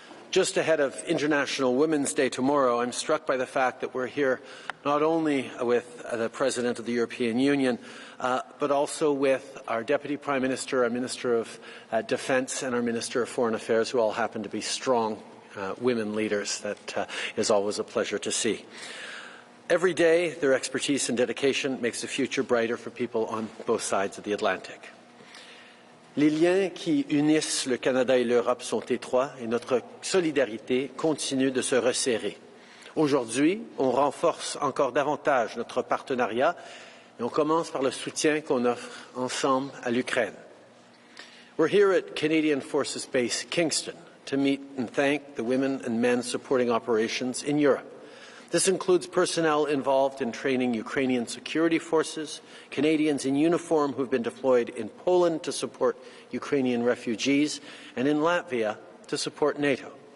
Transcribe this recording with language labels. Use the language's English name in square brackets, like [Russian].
[English] Just ahead of International Women's Day tomorrow, I'm struck by the fact that we're here not only with the President of the European Union, but also with our Deputy Prime Minister, our Minister of Defence and our Minister of Foreign Affairs, who all happen to be strong women leaders. That is always a pleasure to see. Every day, their expertise and dedication makes the future brighter for people on both sides of the Atlantic. [French] Les liens qui unissent le Canada et l'Europe sont étroits et notre solidarité continue de se resserrer. Aujourd'hui, on renforce encore davantage notre partenariat et on commence par le soutien qu'on offre ensemble à l'Ukraine. [English] We're here at Canadian Forces Base Kingston to meet and thank the women and men supporting operations in Europe. This includes personnel involved in training Ukrainian security forces, Canadians in uniform who have been deployed in Poland to support Ukrainian refugees, and in Latvia to support NATO.